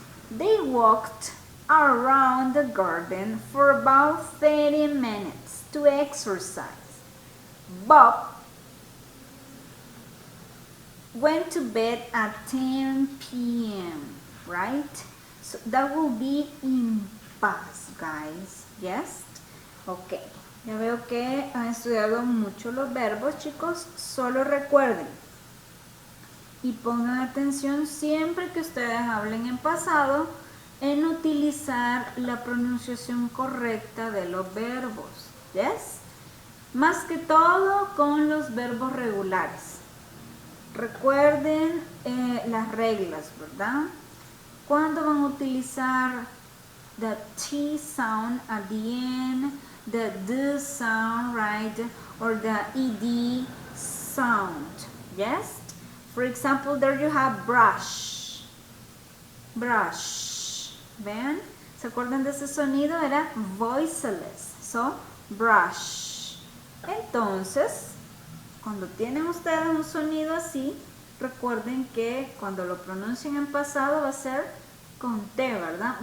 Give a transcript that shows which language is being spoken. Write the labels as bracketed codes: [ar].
[en] They walked around the garden for about 30 minutes to exercise. Bob went to bed at 10 p.m., right? So that will be in past, guys. Yes? Ok. [es] Ya veo que han estudiado mucho los verbos, chicos. Solo recuerden y pongan atención siempre que ustedes hablen en pasado en utilizar la pronunciación correcta de los verbos. [en] Yes? [es] Más que todo con los verbos regulares. Recuerden las reglas, ¿verdad? ¿Cuándo van a utilizar [en] the T sound at the end, the D sound, right? Or the ED sound, yes? For example, there you have brush. Brush. [es] ¿Ven? ¿Se acuerdan de ese sonido? Era voiceless. [en] So, brush. [es] Entonces, cuando tienen ustedes un sonido así, recuerden que cuando lo pronuncien en pasado va a ser con T, ¿verdad?